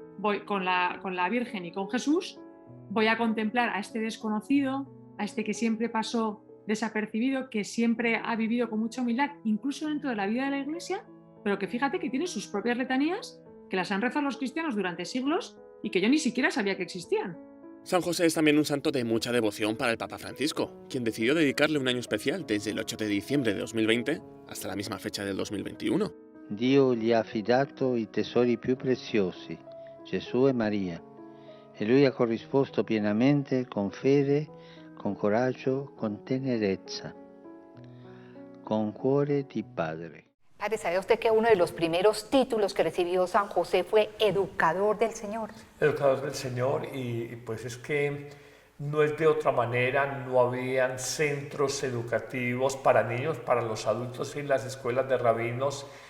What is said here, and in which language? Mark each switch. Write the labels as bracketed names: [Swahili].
[Spanish] Voy con la Virgen y con Jesús, voy a contemplar a este desconocido, a este que siempre pasó desapercibido, que siempre ha vivido con mucha humildad, incluso dentro de la vida de la Iglesia, pero que fíjate que tiene sus propias letanías, que las han rezado los cristianos durante siglos y que yo ni siquiera sabía que existían. San José es también un santo de mucha devoción para el Papa Francisco, quien decidió dedicarle un año especial desde el 8 de diciembre de 2020 hasta la misma fecha del 2021. [Italian] Dio gli ha affidato i tesori più preziosi, Gesù e Maria, e lui ha corrisposto pienamente con fede, con coraggio, con tenerezza, con cuore di padre. [Spanish] Padre, ¿sabe usted que uno de los primeros títulos que recibió San José fue Educador del Señor? Educador del Señor, y pues es que no es de otra manera, no habían centros educativos para niños, para los adultos en las escuelas de rabinos,